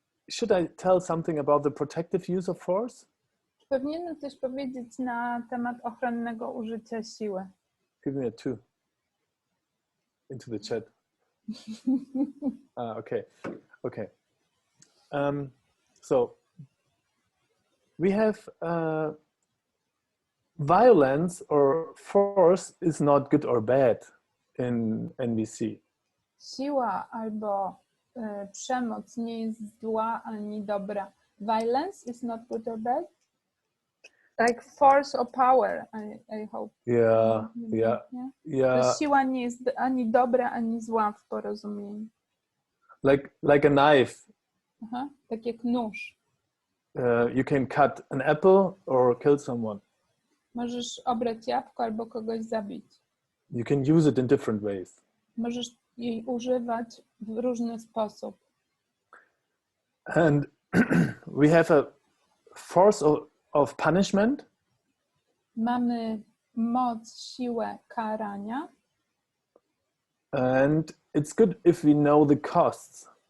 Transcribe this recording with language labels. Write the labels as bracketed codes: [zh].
[en] Should I tell something about the protective use of force? [pl] Powinienem coś powiedzieć na temat ochronnego użycia siły. [en] Give me a 2 into the chat. Okay. So we have violence or force is not good or bad in NVC. [pl] Siła albo przemoc nie jest zła ani dobra. [en] Violence is not good or bad. Like force or power, I hope. Yeah. [pl] To siła nie jest ani dobra, ani zła w porozumieniu. [en] Like a knife. [pl] Tak jak nóż. [en] You can cut an apple or kill someone. [pl] Możesz obrać jabłko albo kogoś zabić. [en] You can use it in different ways. [pl] Możesz jej używać w różny sposób. [en] And we have a force of punishment. [pl] Mamy moc, siłę karania. [en] And it's good if we know the costs.